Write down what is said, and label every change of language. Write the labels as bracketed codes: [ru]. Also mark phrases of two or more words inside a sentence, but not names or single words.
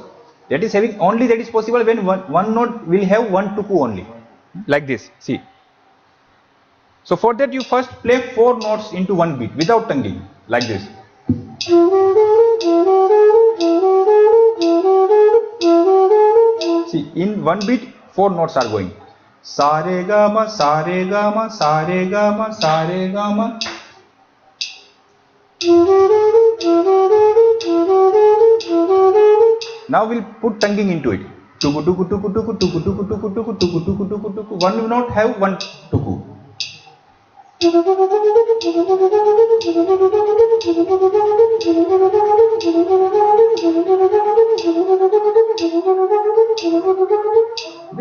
[en] That is having only, that is possible when one note will have 1 tuku only, like this. See, So for that you first play 4 notes into one beat without tonguing, like this. See, in one beat 4 notes are going. Sa re ga ma, sa re ga ma, sa re ga ma, sa re ga ma. Now we'll put tonguing into it. Tuku tuku tuku tuku tuku tuku tuku tuku tuku tuku tuku tuku. One will not have one tuku. Okay.